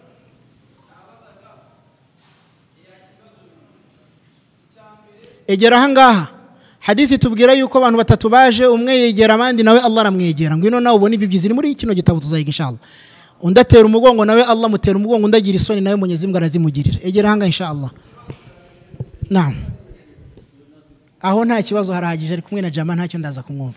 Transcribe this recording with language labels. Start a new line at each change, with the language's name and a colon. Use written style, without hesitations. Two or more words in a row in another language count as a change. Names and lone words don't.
Kinyarwanda: Egera hangaha hadithi tubwira yuko abantu batatu baje, umwe yegera abandi nawe Allah aramwegera, ngwino nawe ubone ibibyizi ni muri kino gitabo tuzayiga inshallah. Undatera umugongo nawe Allah mutera umugongo, undagira isoni nawe
Swahili: Mwenyezi Mungu
Kinyarwanda: arazimugirira. Egera hanga inshallah. Naam. Aho nta kibazo harahagije, ari kumwe na jama ntacyo ndaza kumwumva.